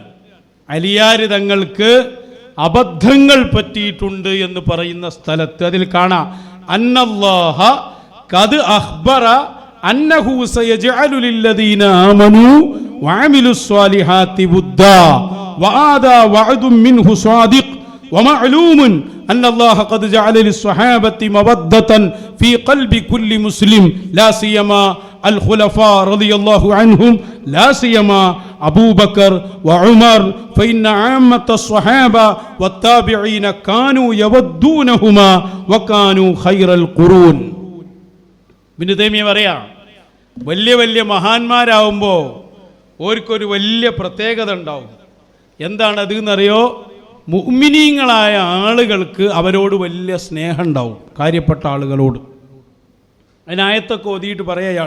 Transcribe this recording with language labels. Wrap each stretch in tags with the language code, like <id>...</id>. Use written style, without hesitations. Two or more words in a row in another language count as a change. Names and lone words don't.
<ml>അലിയാർ തങ്ങൾക്ക് അബദ്ധങ്ങൾ പറ്റിയിട്ടുണ്ട് എന്ന് പറയുന്ന സ്ഥലത്ത് അതിൽ കാണാം</ml> <ar>أن الله قد أخبر أنه سيجعل للذين آمنوا وعملوا الصالحات ودا وعد وعدا منه صادق ومعلوم أن الله قد جعل للصحابة مودة في قلب كل مسلم لا سيما الخلفاء رضي الله عنهم لا سيما أبو بكر وعمر فإن عامة الصحابة والتابعين كانوا يودونهما وكانوا خير القرون.</ar> <ml>ഇബ്നു തൈമിയ്യ പറയാ വലിയ വലിയ മഹാന്മാരാവുമ്പോൾ ഓർക്കൊരു വലിയ പ്രത്യേകത ഉണ്ടാവും. എന്താണത് എന്നറിയോ? മുഅ്മിനീങ്ങളായ ആളുകൾക്ക് അവരോട് വലിയ സ്നേഹം ഉണ്ടാവും, കാര്യപ്പെട്ട ആളുകളോട്. അതിനായത്തൊക്കെ ഓതിയിട്ട് പറയാ അയാൾ.</ml>